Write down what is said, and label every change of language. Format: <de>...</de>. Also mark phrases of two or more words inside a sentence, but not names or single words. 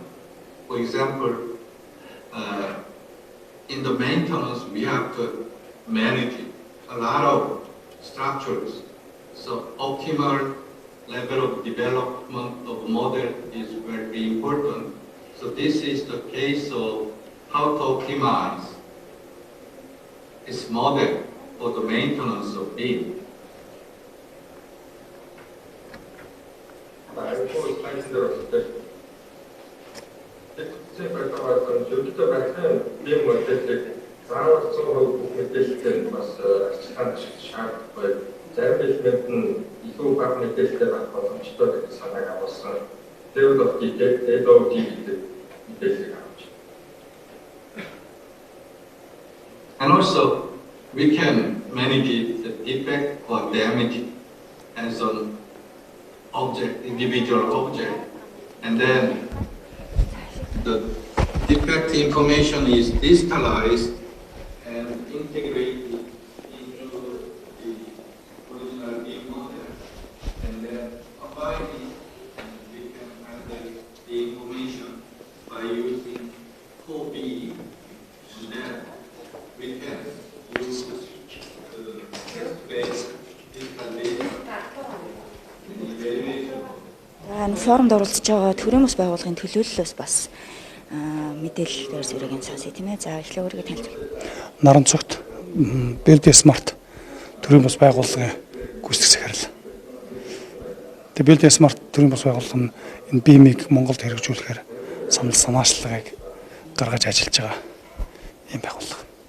<en>For example, in the maintenance, we have to manage a lot of structures. So optimal level of development of model is very important. So this is the case of how to optimize this model for the maintenance of beam.</en> <mn>Зөвхөн барилгын бим модельийг заавал 100% бүх мэдээлэлтэй бас арчилгаанд шаардлагагүй. Зарим элемент нь илүү бага мэдээлэлтэй байх боломжтой гэдэг санааг агуулсан.</mn> <en>Level of detail,</en> <mn>AOD гэдэг мэдээллийг авч.</mn> <en>And also, we can manage the defect or damage as an object, individual object, and then the defect information is digitalized and integrated into the original beam model, and then apply it, and we can handle the information by using copy, and then we can use the text-based digital data in evaluation.</en> <mn>Энэ форумд оролцож байгаа төрийн бас байгууллагын төлөөллөөс бас мэдээлэл дээр зэрэг сонсъё тийм ээ. За эхлээ өөрийгөө танилцуул. Наран цогт BLD Smart төрийн бас байгууллагын гүйцэтгэх захирал. Тэгээ BLD Smart төрийн бас байгууллага нь энэ бимийг Монголд хэрэгжүүлэхээр санаачлагыг гаргаж ажиллаж байгаа юм байгууллага.</mn>